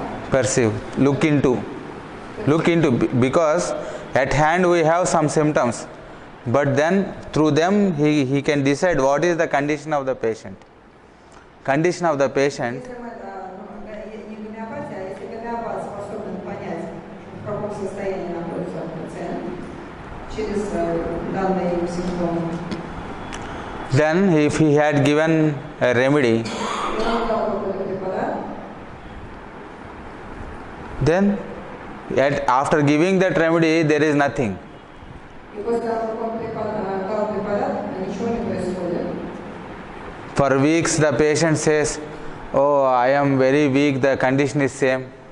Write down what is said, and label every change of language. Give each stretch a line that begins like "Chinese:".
English: perceive, look into, because at hand we have some symptoms, but then through them he can decide what is the condition of the patient. Condition of the patient,
Russian: Если мы, не гомеопатия, а если гомеопат способен понять, в каком состоянии находится пациент через данные им симптомы,
English: then if he had given a remedy,
Russian: и он дал какой-то препарат,
English: then after giving that remedy there is nothing.
Russian: и после того, как он дал препарат, ничего не происходит.
English: For weeks the patient says, oh, I am very weak, the condition is same.